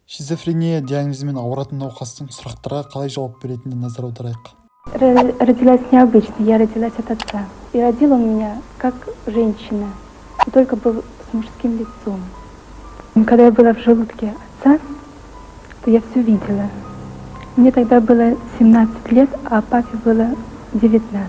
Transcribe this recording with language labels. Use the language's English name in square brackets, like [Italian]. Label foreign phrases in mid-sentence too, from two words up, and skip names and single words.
[Kazakh] Шизофрения диагнозымен ауыратын науқастың сұрақтарға қалай жауап беретініне назар аударайық. [Russian] Родилась необычно, я родилась от отца. И родил он меня как женщина, но только был с мужским лицом. И когда я была в желудке отца, то я все видела. Мне тогда было 17 лет, а папе было 19.